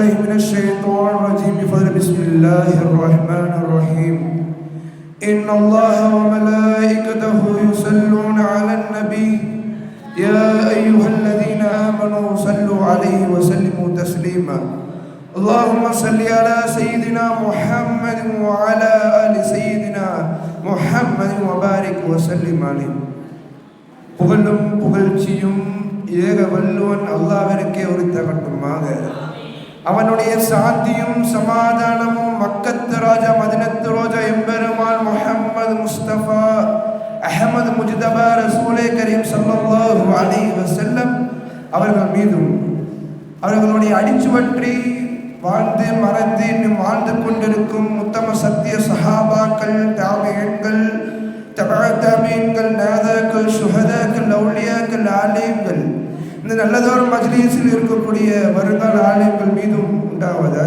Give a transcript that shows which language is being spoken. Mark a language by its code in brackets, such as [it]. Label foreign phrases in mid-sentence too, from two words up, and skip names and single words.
[ar] من الشيطان الرجيم بفضل بسم الله الرحمن الرحيم إن الله وملائكته يصلون على النبي يا أيها الذين آمنوا صلوا عليه وسلموا تسليما اللهم صل على سيدنا محمد وعلى آل سيدنا محمد وبارك وسلم عليه. [ta] புகழும் புகழ்ச்சியும் ஏக வல்லுவன் அல்லாஹ்விற்கே உரித்தாகட்டுமாக. அவனுடைய சாந்தியும் சமாதானமும் மக்கத்து ராஜா மதினத்து ரோஜா எம்பெருமான் முஹம்மது முஸ்தபா அஹமது முஜ்தபா ரசூலே கரீம் [ar] صلى الله عليه وسلم [ta] அவர்கள் மீதும் அவர்களுடைய அடிச்சுவற்றி வாழ்ந்து மறந்து இன்னும் வாழ்ந்து கொண்டிருக்கும் உத்தம சத்திய சஹாபாக்கள், தாபிஈன்கள், தபஅத்தாபீன்கள், நாதாக்கள், சுஹதாக்கள், அவுலியாக்கள், ஆலிம்கள், இந்த நல்லதொரு மஜ்லிஸில் இருக்கக்கூடிய வருங்கால ஆலிம்கள் மீதும் உண்டாவதாக.